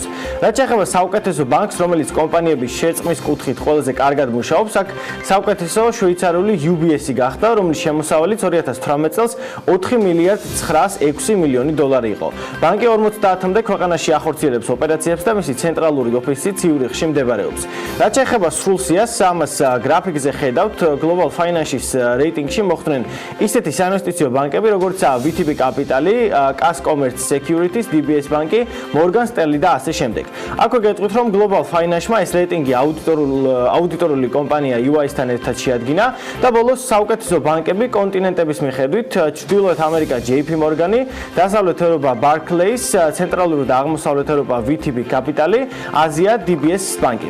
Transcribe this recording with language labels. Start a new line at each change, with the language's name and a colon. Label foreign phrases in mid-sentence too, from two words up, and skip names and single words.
Georgian: რაც შეეხება საუკეთესო ბანკს, რომელიც კომპანიების შერწყმის კუთხით ყველაზე კარგად მუშაობს, აქ საუკეთესო შვეიცარიული UBS-ი გახდა, რომლის შემოსავალიც 2018 წელს 4 მილიარდ 906 მილიონი დოლარი იყო. ბანკი 50-მდე ქვეყანაში ახორციელებს ოპერაციებს და მისი ცენტრალური ოფისი ციურიხში მდებარეობს. რაც შეეხება სრულ სიას, ამას გრაფიკზე ხედავთ, Global Finance-ის რეიტინგში მოხვდნენ ისეთი საინვესტიციო ბანკები, როგორიცაა VTB Capital, Cas Commerce Securities, DBS ბანკი, Morgan Stanley და ასე შემდეგ. აქვე გეტყვით, რომ Global Finance-მა ეს რეიტინგი აუდიტორული კომპანია EY-სთან ერთად შეადგინა და ბოლოს საუკეთესო ბანკები კონტინენტების მიხედვით ჩრდილოეთ ამერიკა JP Morgan-ი, დასავლეთ ევროპა Barclays, ცენტრალური და აღმოსავლეთ ევროპა VTB Capital-ი, აზია DBS ბანკი.